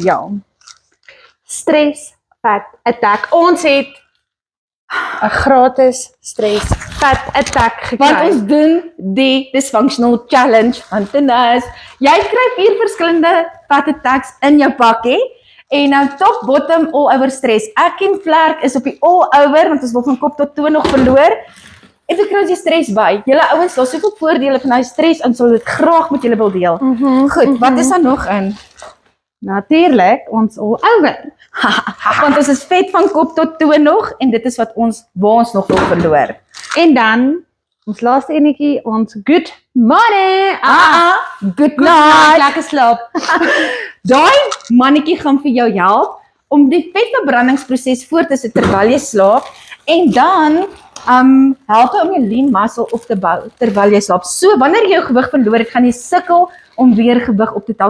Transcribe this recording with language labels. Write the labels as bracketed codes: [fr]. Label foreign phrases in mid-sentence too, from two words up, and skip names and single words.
[af] Ja. Stress fat attack. Ons het 'n gratis stress fat attack gekry. Want ons doen die Dysfunctional Challenge van Tenas. Jy kry 4 verskillende fat attacks in jou pakkie. En nou top, bottom, all over stress. Ek en Vlerk is op die all over, want ons wil van kop tot toe nog verloor. En toe kry ons die stress by. Julle ouens, daar's soveel voordele van hy stress en sal dit graag met julle wil deel. Goed, wat is daar nog in? Natuurlik, ons all over. Want ons is vet van kop tot toe nog en dit is wat ons nog wil verloor. En dan ons laaste enetjie, ons good morning. Good night. Lekker slaap. Daai mannetjie gaan vir jou help om die vetverbrandingsproses voort te sit terwyl jy slaap en dan help hy om jou [en] lean muscle [af] op te bou terwyl jy slaap. So wanneer jy jou gewig verloor het, gaan jy sukkel om weer gewig op te tel.